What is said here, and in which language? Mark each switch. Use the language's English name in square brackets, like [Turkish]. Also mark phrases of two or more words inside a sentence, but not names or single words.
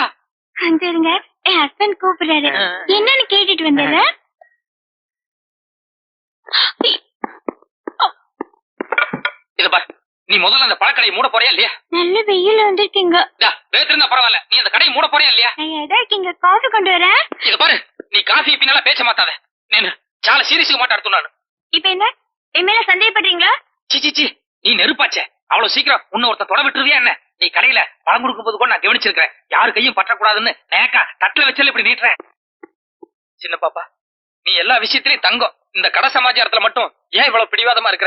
[Tamil] வந்துருங்க, என் ஹஸ்பண்ட் கூப்பிடுறாரு, என்னன்னு கேட்டுட்டு வந்துடுறேன். இது பாரு, நீ முதல்ல அந்த பழக்கடையை மூட போறியா இல்லையா? நல்ல வெயில் வந்திருக்கீங்க. வேத்திருந்தா பரவாயில்ல, நீ அந்த கடையை மூட போறியா இல்லையா? ஏதா இருக்கீங்க, காஃபி கொண்டு வரேன். இது பாரு, நீ காஃபி பின்னால பேச மாட்டாத. [Telugu] నేను చాలా సీరియస్గా మాట్లాడుతున్నాను. [Tamil] இப்ப என்ன எம்எல்ஏ சந்தேகப்படுறீங்களா? சி நீ நெருப்பாச்சே, அவ்வளவு சீக்கிரம் உன்ன ஒருத்த தொட விட்டுருவியா என்ன? நீ கடையில பழம் கொடுக்கும் போது கூட நான் கவனிச்சிருக்கேன். யாரு கையும் பற்றக்கூடாதுன்னு நேக்கா தட்டுல வச்சல இப்படி நீட்டுறேன். சின்ன பாப்பா, நீ எல்லா விஷயத்திலயும் தங்கம். இந்த கடை சமாச்சாரத்துல மட்டும் ஏன் இவ்வளவு பிடிவாதமா இருக்கிற?